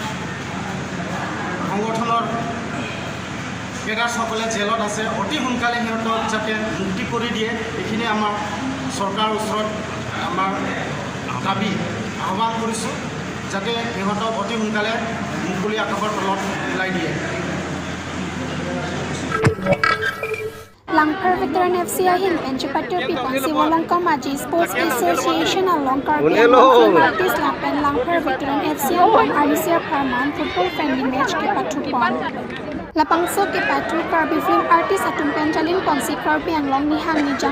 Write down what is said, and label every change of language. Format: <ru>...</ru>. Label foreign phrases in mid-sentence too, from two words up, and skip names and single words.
<as>সংগঠনৰ কেডাৰসকলে জেলত আছে অতি সোনকালে সিহঁতক যাতে মুক্তি কৰি দিয়ে এইখিনি আমাৰ চৰকাৰৰ ওচৰত আমাৰ দাবী আহ্বান কৰিছোঁ যাতে সিহঁতক অতি সোনকালে মুকলি আকাশৰ তলত ওলাই দিয়ে</as> <mjw>Langpar Veteran FC Ahin Penchapatyo Pipon Siwalong Kamaji Sports Association along Karbiang Artist Lapen Langpar Veteran FC along Alicia Parman</mjw> <en>Football Friendly Match</en> <mjw>ke Patupon Lapangso ke Patu Karbi</mjw> <en>Film Artist</en> <mjw>Atum Penjalin Ponsi Karbiang Long Nihang Nijang</mjw>